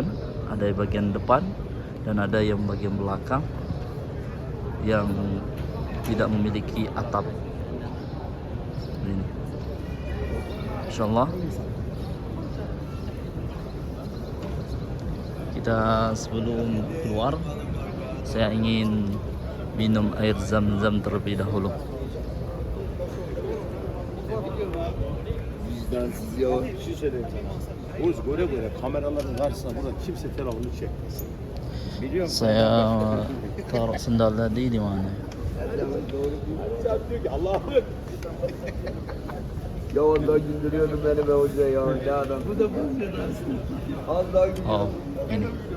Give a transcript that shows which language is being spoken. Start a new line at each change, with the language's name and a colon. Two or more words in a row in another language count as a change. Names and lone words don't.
Indonesian: Ada bagian depan dan ada yang bagian belakang yang tidak memiliki atap. Ini, insyaallah kita sebelum keluar, saya ingin minum air zam-zam terlebih dahulu.
Turkish: Vicdansız ya. Şu söyleyeyim sana. Oğuz göre kameraların karşısına burada kimse telefonunu çekmesin. Biliyor musun?
Indonesian: Saya taruh sendal tadi di mana?
Turkish: Sen diyor ki Allah'ım. Ya ondan güldürüyordun beni be hoca ya. Ne adam. Bu da bu nedensin. Az daha
Indonesian: Oh, ini.